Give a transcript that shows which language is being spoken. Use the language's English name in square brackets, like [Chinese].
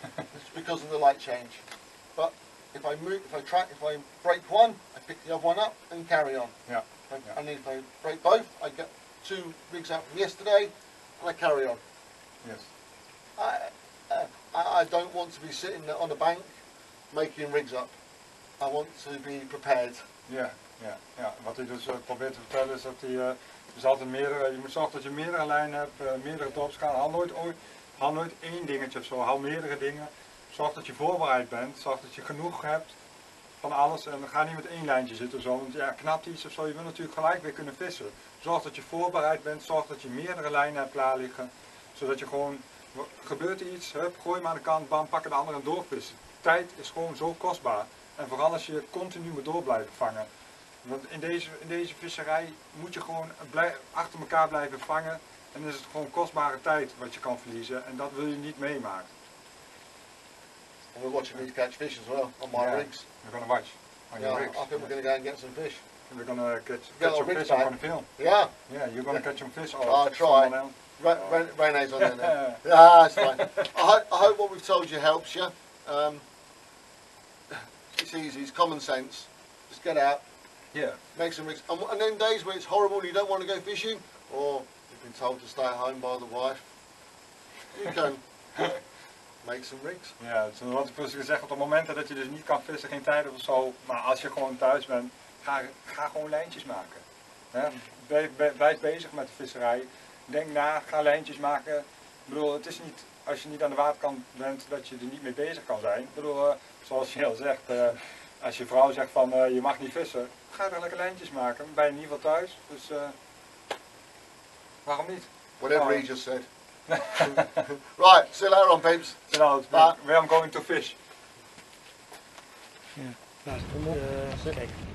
[English] It's because of the light change. But if I break one, I pick the other one up and carry on. Yeah. And if I break both, I get two rigs out from yesterday, and I carry on. Yes. I don't want to be sitting on a bank making rigs up. I want to be prepared. [Dutch] Ja. Wat hij dus probeert te vertellen is dat hij dus altijd je moet zorgen dat je meerdere lijnen hebt, meerdere drops gaan. Haal nooit één dingetje of zo, haal meerdere dingen. Zorg dat je voorbereid bent, zorg dat je genoeg hebt van alles en ga niet met één lijntje zitten of zo, want ja, knapt iets of zo, je wil natuurlijk gelijk weer kunnen vissen. Zorg dat je voorbereid bent, zorg dat je meerdere lijnen hebt klaar liggen, zodat je gewoon, gebeurt er iets, hup, gooi hem aan de kant, bam, pak de andere en doorvissen. Tijd is gewoon zo kostbaar en vooral als je continu moet door blijven vangen. Want in deze visserij moet je gewoon achter elkaar blijven vangen en dan is het gewoon kostbare tijd wat je kan verliezen en dat wil je niet meemaken. [English] And we're watching these catch fish as well on my rigs. We're going to watch on your rigs. I think we're going to go and get some fish. We're going to catch Get some our fish rigs on back. the film. Yeah. Yeah, you're going to catch some fish or I'll try. someone else. Rene's on there now. Yeah, that's fine. I hope what we've told you helps you. It's easy, it's common sense. Just get out, Yeah. make some rigs. And then days where it's horrible and you don't want to go fishing, or you've been told to stay at home by the wife, you can make some rigs. [Dutch] Ja, zoals ik gezegd, op de momenten dat je dus niet kan vissen, geen tijd of zo, maar als je gewoon thuis bent, ga gewoon lijntjes maken. Hè? Blijf bezig met de visserij. Denk na, ga lijntjes maken. Ik bedoel, het is niet, als je niet aan de waterkant bent, dat je er niet mee bezig kan zijn. Ik bedoel, zoals je al zegt, als je vrouw zegt van je mag niet vissen, ga er lekker lijntjes maken. Dan ben je in ieder geval thuis, dus waarom niet? [English] Whatever he just said. Right, see you later on, peeps. Where I'm going to fish. [Dutch] Kijk.